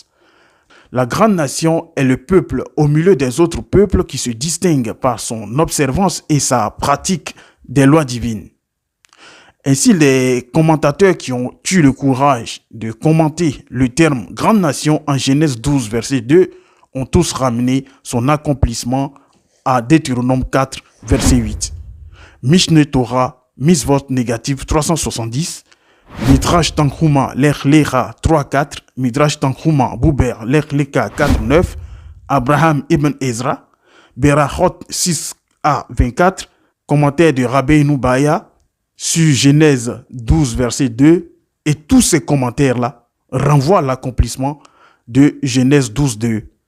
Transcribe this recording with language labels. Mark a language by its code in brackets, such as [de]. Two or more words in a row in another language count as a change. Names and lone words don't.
[fr] La grande nation est le peuple au milieu des autres peuples qui se distingue par son observance et sa pratique des lois divines. Ainsi, les commentateurs qui ont eu le courage de commenter le terme « grande nation » en Genèse 12, verset 2, ont tous ramené son accomplissement à Deutéronome 4, verset 8. Mishneh Torah, Misvot négative 370, Midrash Tanchuma Lech Lecha 3.4, Midrash Tanchuma Bouber Lech Leka 4.9, Abraham Ibn Ezra, Berachot 6a24, commentaire de Rabbeinu Baya sur Genèse 12 verset 2, et tous ces commentaires-là renvoient à l'accomplissement de Genèse 12.2.